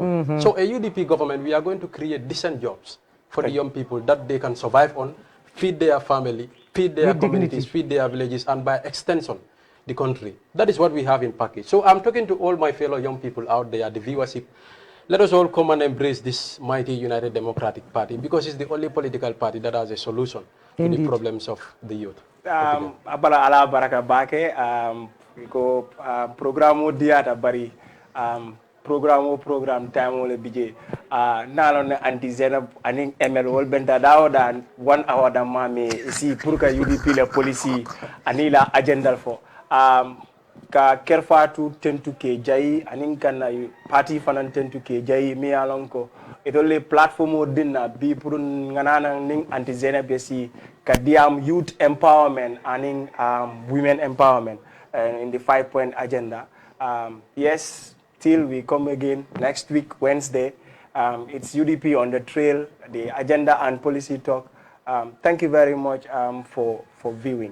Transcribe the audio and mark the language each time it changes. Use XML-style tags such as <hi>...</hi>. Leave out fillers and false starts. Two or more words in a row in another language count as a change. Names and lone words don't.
<en>So a UDP government, we are going to create decent jobs for the young people that they can survive on, feed their family, feed their communities, feed their villages, and by extension, the country. That is what we have in package. So I'm talking to all my fellow young people out there, the viewership. Let us all come and embrace this mighty United Democratic Party because it's the only political party that has a solution to the problems of the youth.</en> <man>Abala ala baraka bake ko programu diata bari program time ole bije nalon Auntie Zainab aning ML wol benta dawo dan 1 hour da mami si</man> <fr>pour que</fr> <en>UDP la policy</en> <man>anila agenda fo ka kerfatu tentu ke jayi anin kan party fanan tentu ke jayi mi alon ko itole platform dinna bi pour nganana ning Auntie Zainab besi ka diam</man> <en>youth empowerment</en> <man>anin</man> <en>women empowerment in the 5-point agenda. Yes, till we come again next week Wednesday, it's UDP on the trail, the agenda and policy talk. Thank you very much for viewing.</en>